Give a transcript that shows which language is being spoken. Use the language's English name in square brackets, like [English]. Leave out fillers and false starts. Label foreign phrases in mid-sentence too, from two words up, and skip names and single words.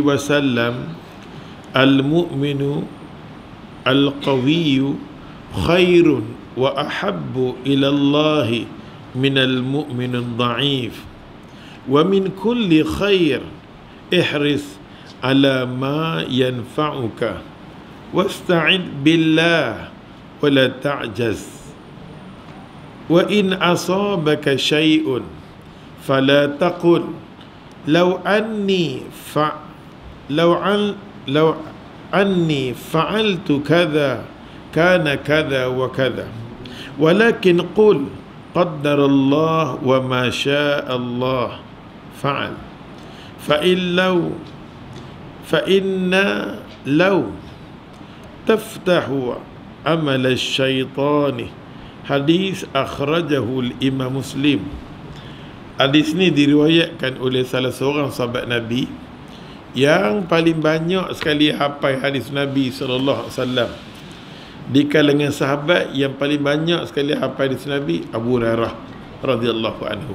[Arabic] وسلم المؤمن القوي خير وأحب إلى الله من المؤمن الضعيف ومن كل خير احرص على ما ينفعك واستعن بالله ولا تعجز وإن أصابك شيء فلا تقل لو أني فعلت كذا كان كذا وكذا ولكن قل قدر الله وما شاء الله فعل فإن لو تفتح عمل الشيطان. حديث أخرجه الإمام مسلم. [Indonesian] Hadis ni diriwayatkan oleh salah seorang sahabat Nabi yang paling banyak sekali hafal hadis Nabi [Arabic] صلى الله عليه وسلم. [Indonesian] Di kalangan sahabat yang paling banyak sekali hafal hadis Nabi, Abu Hurairah [Arabic] رضي الله عنه.